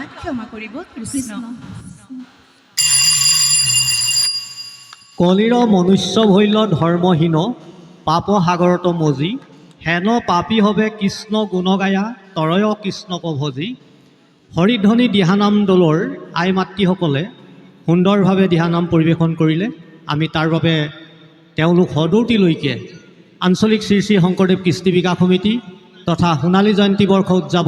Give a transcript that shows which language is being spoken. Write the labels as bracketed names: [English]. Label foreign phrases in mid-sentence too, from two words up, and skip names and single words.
[Assamese] ক্ষমা কৰিব কৃষ্ণ। কলিৰ মনুষ্য ভৈল ধৰ্মহীন পাপ সাগৰত মজি হেন পাপী হবে কৃষ্ণ গুণ গায়া তৰয় কৃষ্ণক ভজি। হৰিধ্বনি দিহানাম দলৰ আই মাতৃসকলে সুন্দৰভাৱে দিহানাম পৰিৱেশন কৰিলে। আমি তাৰ বাবে তেওঁলোক সদৌতিলৈকে আঞ্চলিক শ্ৰী শ্ৰী শংকৰদেৱ কৃষ্টি বিকাশ সমিতি তথা সোণালী জয়ন্তী বৰ্ষ উদযাপন